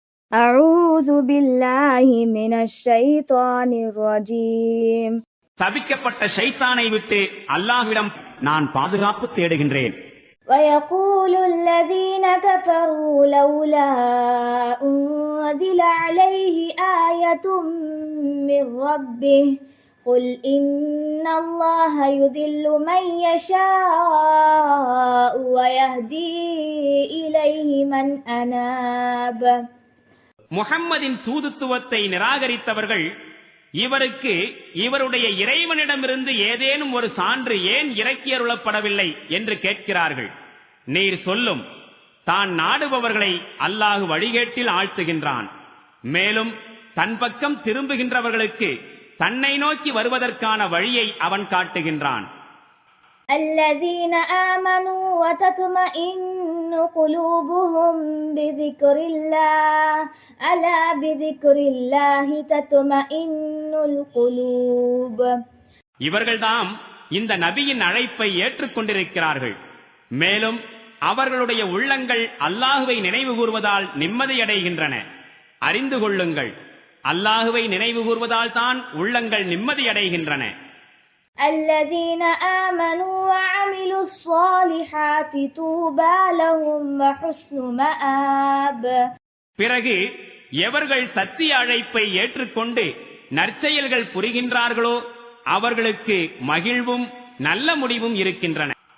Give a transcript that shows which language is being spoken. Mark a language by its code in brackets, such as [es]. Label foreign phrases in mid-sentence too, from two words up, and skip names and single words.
[ar] أعوذ بالله من الشيطان الرجيم. [ta] தபிக்கப்பட்ட ஷைத்தானை விட்டு அல்லாஹ்விடம் நான் பாதுகாப்பு தேடுகின்றேன். [ar] ويقول الذين كفروا لولا أنزل عليه آية من ربه قل إن الله يضل من يشاء ويهدي إليه من أناب. [ta] முஹம்மதின் தூதுத்துவத்தை நிராகரித்தவர்கள் இவருக்கு இவருடைய இறைவனிடமிருந்து ஏதேனும் ஒரு சான்று ஏன் இறக்கியருளப்படவில்லை என்று கேட்கிறார்கள். நீர் சொல்லும், தான் நாடுபவர்களை அல்லாஹ் வழிகேட்டில் ஆழ்த்துகின்றான். மேலும் தன் பக்கம் திரும்புகின்றவர்களுக்கு தன்னை நோக்கி வருவதற்கான வழியை அவன் காட்டுகின்றான். [ar] الذين آمنوا وتطمئن قلوبهم بذكر الله ألا بذكر الله تطمئن القلوب. [ta] இவர்கள்தாம் இந்த நபியின் அழைப்பை ஏற்றுக்கொண்டிருக்கிறார்கள். மேலும் அவர்களுடைய உள்ளங்கள் அல்லாஹுவை நினைவு கூர்வதால் நிம்மதியடைகின்றன. அறிந்து கொள்ளுங்கள், அல்லாஹுவை நினைவு கூர்வதால் தான் உள்ளங்கள் நிம்மதியடைகின்றன. [ar] الذين آمنوا وعملوا الصالحات طوبى لهم وحسن مآب. [ta] பிறகு எவர்கள் சத்திய அழைப்பை ஏற்றுக்கொண்டு நற்செயல்கள் புரிகின்றார்களோ அவர்களுக்கு மகிழ்வும் நல்ல முடிவும் இருக்கின்றன.